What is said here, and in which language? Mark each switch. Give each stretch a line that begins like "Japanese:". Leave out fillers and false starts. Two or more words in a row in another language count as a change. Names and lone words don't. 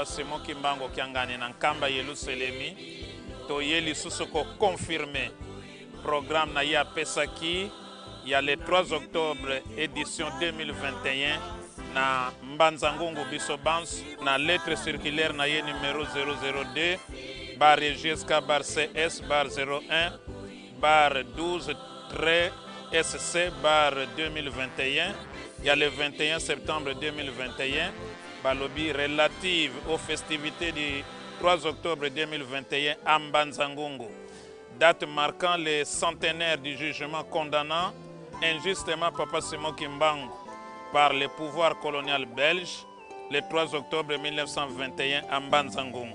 Lingala: Simon Kimbangu Kiangani na nkamba Yeluselemi to yeli susu ko
French: confirmer programme
Lingala: na ya pesaki ya
French: le 3 octobre édition 2021
Lingala: na Mbanzangungu Bisobans na
French: lettre circulaire
Lingala: na ye numéro 002 bar JSK bar CS bar 01 bar 12 SC bar 2021.
French: Il y a le 21 septembre 2021, balobi relative aux festivités du 3 octobre 2021 à Mbanzangungu, date marquant le centenaire du jugement condamnant injustement Papa Simon Kimbangu par le pouvoir colonial belge le 3 octobre 1921 à Mbanzangungu.